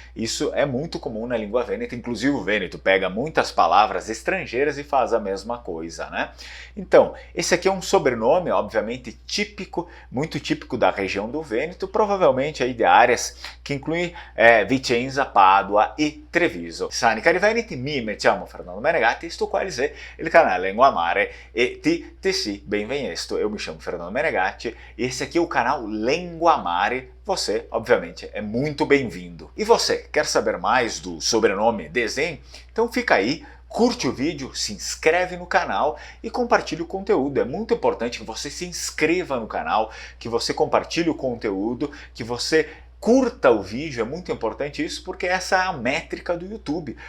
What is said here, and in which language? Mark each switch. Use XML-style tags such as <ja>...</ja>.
<pt>Isso é muito comum na língua vêneta, inclusive o vêneto pega muitas palavras estrangeiras e faz a mesma coisa, né? Então, esse aqui é um sobrenome, obviamente típico, muito típico da região do Vêneto, provavelmente aí de áreas que incluem Vicenza, Padua e Treviso.</pt> <vec>Sani cari veneti, mi chiamo Fernando Menegatti, sto qua è il canale Lengua Mare e ti sì, benvenuto,</vec> <pt>eu me chamo Fernando Menegatti e esse aqui é o canal Lengua Mare. Você, obviamente, é muito bem-vindo. E você, quer saber mais do sobrenome Dezen? Então fica aí, curte o vídeo, se inscreve no canal e compartilhe o conteúdo. É muito importante que você se inscreva no canal, que você compartilhe o conteúdo, que você curta o vídeo, é muito importante isso porque essa é a métrica do YouTube.</pt>